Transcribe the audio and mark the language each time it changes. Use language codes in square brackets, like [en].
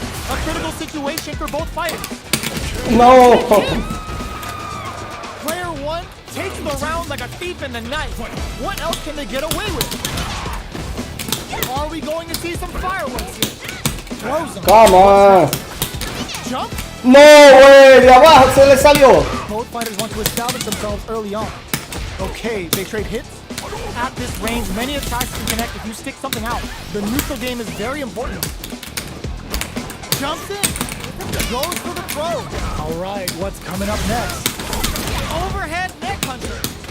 [en] A critical situation for both fighters. No! Player 1 takes the round like a thief in the night. What else can they get away with? Are we going to see some fireworks here? Throws them. Come on! Jump. [es] No, güey, de abajo se le salió. [en] Both fighters want to establish themselves early on. Okay, they trade hits. At this range, many attacks can connect if you stick something out. The neutral game is very important. Jumps in. Goes for the throw. All right, what's coming up next? Overhead neck puncher.